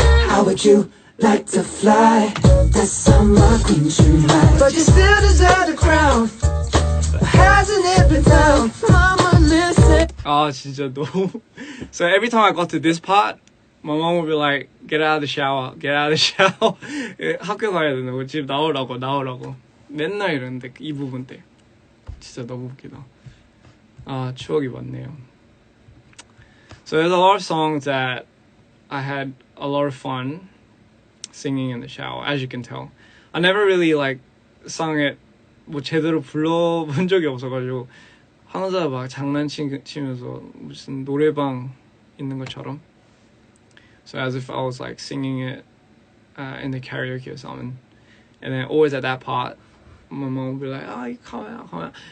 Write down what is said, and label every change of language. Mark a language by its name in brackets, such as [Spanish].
[English] How would you like to fly? That summer queen should high. But you still deserve the crown. Hasn't it been found? Mama, listen. [Korean] 진짜 너무. [English] So every time I got to this part, my mom would be like, get out of the shower, get out of the shower. [Korean] 학교 가야 된다고, 집 나오라고. 맨날 이러는데, 이 부분 때. 진짜 너무 웃기다. 아, 추억이 많네요. [English] So there's a lot of songs that I had a lot of fun singing in the shower, as you can tell. I never really like sung it [Korean] 뭐 제대로 불러본 적이 없어가지고 혼자 막 장난치면서 무슨 노래방 있는 것처럼. [English] So as if I was like singing it in the karaoke or something. And then always at that part, my mom would be like, "Oh, you come out."